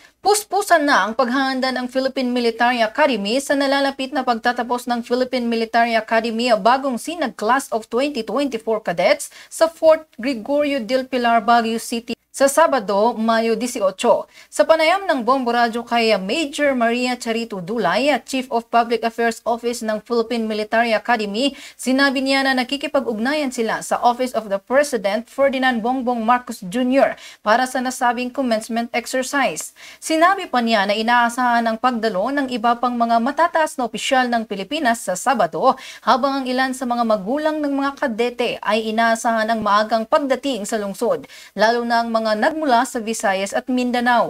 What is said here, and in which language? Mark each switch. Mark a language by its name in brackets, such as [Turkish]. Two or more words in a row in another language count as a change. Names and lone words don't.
[Filipino] Puspusan na ang paghahanda ng Philippine Military Academy sa nalalapit na pagtatapos ng Philippine Military Academy bagong sinag Class of 2024 cadets sa Fort Gregorio del Pilar, Baguio City sa Sabado, Mayo 18. Sa panayam ng Bombo Radio kay Major Maria Charito Dulay, Chief of Public Affairs Office ng Philippine Military Academy, sinabi niya na nakikipag-ugnayan sila sa Office of the President Ferdinand Bongbong Marcos Jr. para sa nasabing [English] commencement exercise. [Filipino] Sinabi pa niya na inaasahan ang pagdalo ng iba pang mga matataas na opisyal ng Pilipinas sa Sabado, habang ang ilan sa mga magulang ng mga kadete ay inaasahan ang maagang pagdating sa lungsod, lalo na ang mga nagmula sa Visayas at Mindanao.